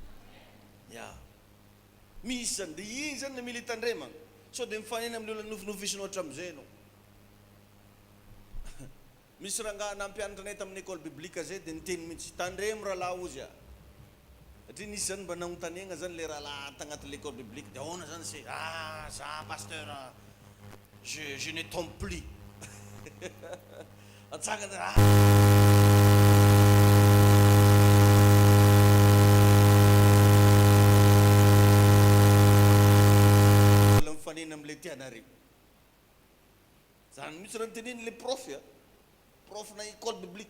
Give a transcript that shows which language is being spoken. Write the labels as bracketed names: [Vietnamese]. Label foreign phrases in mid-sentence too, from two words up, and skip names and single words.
[Malagasy] Misy zany dia iny zany mila hitandremana. Sao dia mifanena amin'ny olona nofinofisinao hatramin'izay ianao. Misy rangahy nampianatra anay tamin'ny [French] école biblique [Malagasy] zay dia niteny mihitsy tandremo rahalahy ozy satria nisy zany mba nanontaniagna zany le rahalahy tagnaty [French] l'école biblique [Malagasy] dia ahoana zany se za [French] pasteur je ne tombe plus. [Malagasy] Atsagana mifanena amin'ilay tianareo. Zany misy raha niteneny le prof na [French] école biblique.